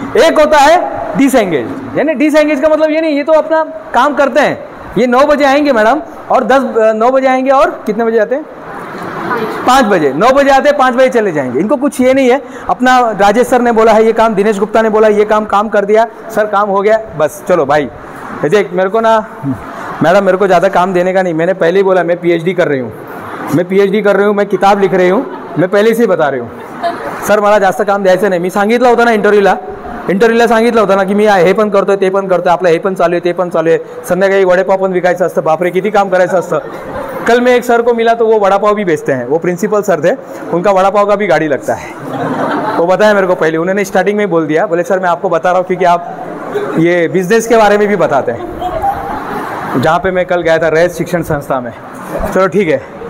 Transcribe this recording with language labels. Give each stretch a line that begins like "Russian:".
Hindi: एक होता है डिसएंगेज, यानी डिसएंगेज का मतलब ये नहीं, ये तो अपना काम करते हैं, ये 9 बजे आएंगे मैडम और 9 बजे आएंगे और कितने बजे आते हैं, 5 बजे, 9 बजे आते हैं 5 बजे चले जाएंगे। इनको कुछ ये नहीं है, अपना राजेश सर ने बोला है ये काम, दिनेश गुप्ता ने बोला ये काम कर दिया सर, काम हो गया बस चलो भाई। देख मेरे को ना मैडम, मेरे को ज़्यादा काम देने का नहीं, मैंने पहले ही बोला मैं PhD कर रही हूँ, मैं किताब लिख रही हूँ, मैं पहले से ही बता रही हूँ सर
Marathi: मला जास्त काम द्यायचं नाही। मी सांगितलं होतं ना इंटरव्ह्यूला सांगितलं होतं ना की मी हे पण करतोय ते पण करतोय, आपलं हे पण चालू आहे ते पण चालू आहे, संध्याकाळी वडेपाव पण विकायचं असतं, बापरे किती काम करायचं असतं।
Hindi: कल मैं एक सर को मिला तो वो वड़ा पाव भी बेचते हैं, वो प्रिंसिपल सर थे, उनका वड़ा पाव का भी गाड़ी लगता है। वो बताया मेरे को पहले, उन्होंने स्टार्टिंग में बोल दिया, बोले सर मैं आपको बता रहा हूँ क्योंकि आप ये बिजनेस के बारे में भी बताते हैं, जहाँ पे मैं कल गया था रैस शिक्षण संस्था में। चलो ठीक है।